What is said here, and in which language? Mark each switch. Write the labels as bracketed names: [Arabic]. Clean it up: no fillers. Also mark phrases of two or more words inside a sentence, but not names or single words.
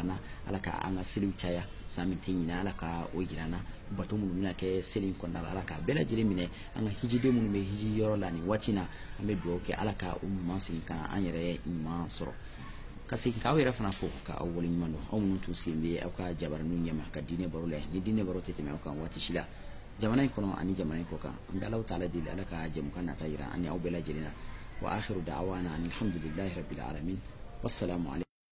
[Bambara] na ala ka an ka seliw caya san min tɛ ɲinɛ ala ka o jira an na bato minnu bɛna kɛ seli in kɔnɔna la ala ka bɛɛ lajɛlen minɛ an ka hijiden minnu bɛ hiji yɔrɔ la nin waati na an bɛ dugawu kɛ ala ka o ɲuman segin ka an yɛrɛ ɲuman sɔrɔ ka segin k'aw yɛrɛ fana fo ka aw waleɲuman dɔn aw minnu tun sen bɛ aw ka jabaraninw ɲɛma ka diinɛ baro la ni diinɛ baro tɛ tɛmɛ aw kan waati si la jamana in kɔnɔ ani jamana in kɔ kan an bɛ alaw taala deli ala ka jɛmukan nata jira ani aw bɛɛ lajɛlen na [Arabic] وآخر دعوانا الحمد لله رب العالمين والسلام عليكم